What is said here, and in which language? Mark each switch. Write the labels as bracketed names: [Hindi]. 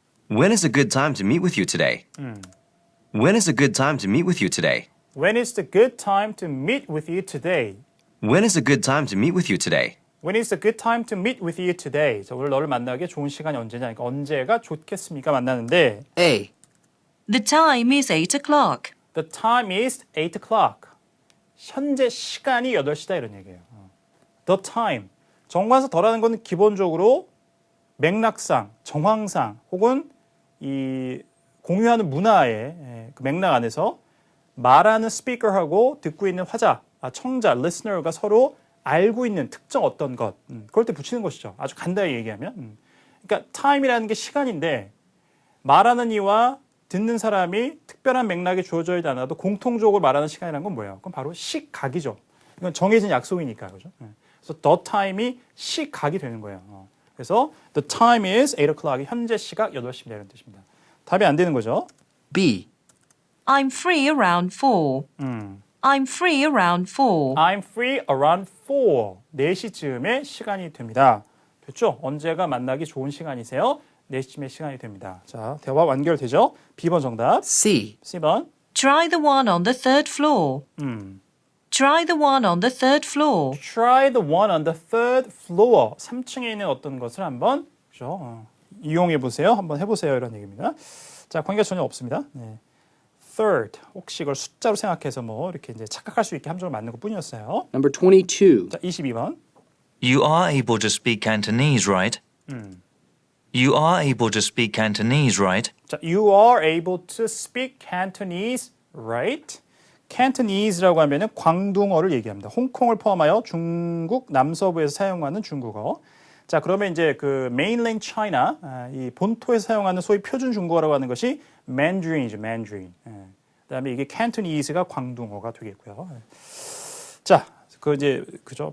[English] When is a good time to meet with you today? When is a good time to meet with you today? When is the good time to meet with you today? When is a good time to meet with you today? When is the good time to meet with you today? [Korean] 자, 오늘 너를 만나기에 좋은 시간이 언제냐? 그러니까 언제가 좋겠습니까? 만나는데 [English] A. The time is 8 o'clock. The time is 8 o'clock. [Korean] 현재 시간이 8시다 이런 얘기예요. [English] The time. [Korean] 정관사 더라는 것은 기본적으로 맥락상, 정황상 혹은 이 공유하는 문화의 그 맥락 안에서 말하는 스피커하고 듣고 있는 화자, 청자, listener가 서로 알고 있는 특정 어떤 것, 그럴 때 붙이는 것이죠. 아주 간단히 얘기하면. 그러니까 time이라는 게 시간인데 말하는 이와 듣는 사람이 특별한 맥락이 주어져 있지 않아도 공통적으로 말하는 시간이라는 건 뭐예요? 그건 바로 시각이죠. 이건 정해진 약속이니까, 그죠? 그래서 the time이 시각이 되는 거예요. [English] 그래서 the time is 8 o'clock. [Korean] 현재 시각 8시입니다. 이런 뜻입니다. 답이 안 되는 거죠. [English] B. I'm free around 4. I'm free around 4. I'm free around 4. [Korean] 4시쯤에 시간이 됩니다. 됐죠? 언제가 만나기 좋은 시간이세요? 4시쯤에 시간이 됩니다. 자, 대화 완결되죠? B번 정답. [English] C. [Korean] C번. [English] Try the one on the third floor. Try the one on the third floor. Try the one on the third floor. [Korean] 3층에 있는 어떤 것을 한번 그죠? 이용해 보세요. 한번 해보세요. 이런 얘기입니다. 자, 관계가 전혀 없습니다. 네. Third. 혹시 이걸 숫자로 생각해서 뭐 이렇게 이제 착각할 수 있게 함정을 만든 것 뿐이었어요. [English] Number 22. [Korean] 자, 22번. [English] You are able to speak Cantonese, right? You are able to speak Cantonese, right? 자, you are able to speak Cantonese, right? [Korean] Cantonese라고 하면은 광둥어를 얘기합니다. 홍콩을 포함하여 중국 남서부에서 사용하는 중국어. 자, 그러면 이제 그 mainland China, 이 본토에서 사용하는 소위 표준 중국어라고 하는 것이 Mandarin이죠, Mandarin. 그다음에 이게 Cantonese가 광둥어가 되겠고요. 자, 그 이제 그죠?